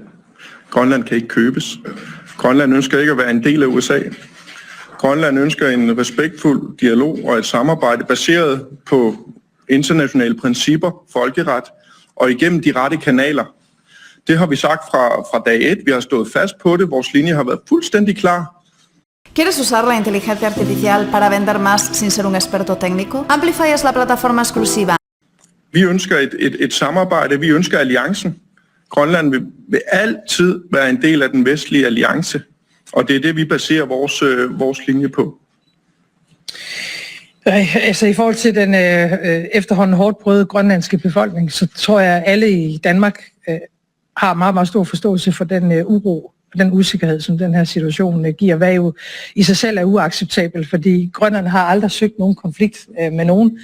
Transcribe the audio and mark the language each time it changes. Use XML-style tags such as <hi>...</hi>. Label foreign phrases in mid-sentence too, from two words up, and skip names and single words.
<da>Grønland kan ikke købes. Grønland ønsker ikke at være en del af USA. Grønland ønsker en respektfuld dialog og et samarbejde baseret på internationale principper, folkeret og igennem de rette kanaler. Det har vi sagt fra dag 1. Vi har stået fast på det. Vores linje har været fuldstændig klar.</da> <es>¿Quieres usar la inteligencia artificial para vender más sin ser un experto técnico? Amplify es la plataforma exclusiva.</es> <da>Vi ønsker et samarbejde. Vi ønsker alliancen. Grønland vil altid være en del af den vestlige alliance, og det er det, vi baserer vores linje på. Altså i forhold til den efterhånden hårdt prøvede grønlandske befolkning, så tror jeg, at alle i Danmark har meget, meget stor forståelse for den uro og den usikkerhed, som den her situation giver, hvad jo i sig selv er uacceptabelt, fordi Grønland har aldrig søgt nogen konflikt med nogen.</da>